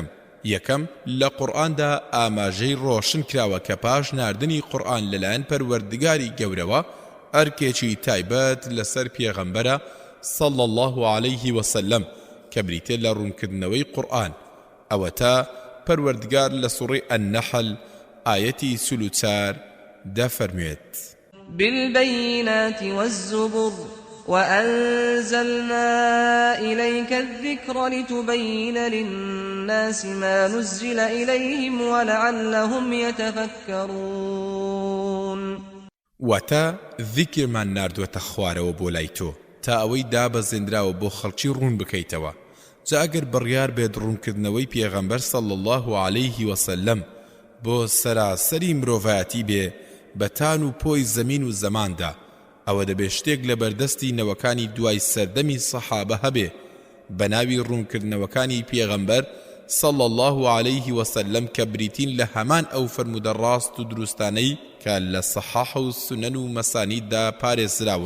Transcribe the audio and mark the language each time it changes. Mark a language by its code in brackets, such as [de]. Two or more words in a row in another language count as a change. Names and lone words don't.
[ckb] یەکەم، لە قورئاندا ئاماژەی ڕۆشن کراوە کە پاش ناردنی قورئان لەلایەن پەروەردگاری گەورەوە ئەرکێکی تایبەت لەسەر پێغەمبەرە [ar] صلی الله عليه وسلم [ckb] کە بریتێ لە ڕوونکردنەوەی قورئان. ئەوە تا پەروەردگار لە سوڕەی النەحل ئاەتی 34 دەفەرموێت: [ar] بالبينات والزبر وأنزلنا إليك الذكر لتبين للناس ما نزل إليهم ولعلهم يتفكرون. [ckb] وتا ذكر من ناردوەتە خوارەوە بۆ لای تۆ تا ئەوەی دابەزێنراوە بۆ خەڵکی ڕوون بکەیتەوە. جا ئەگەر بڕیار بێت ڕوونکردنەوەی پێغەمبەر [ar] صلی الله عليه وسلم [ckb] بۆ سەراسەری مرۆڤایەتی بێ بەتان و پۆی زەمین و زەماندا، ئەوە دەبێت شتێک لە بەردەستی نەوەکانی دوای سەردەمی سەحابە هەبێ بە ناوی ڕوونکردنەوەکانی پێغەمبەر [ar] صلی الله عليه وسلم [ckb] کە بریتین لە هەمان ئەو فەرموودە ڕاست و دروستانەی کە لە سەحاح و سونەن و مەسانیددا پارێزراون.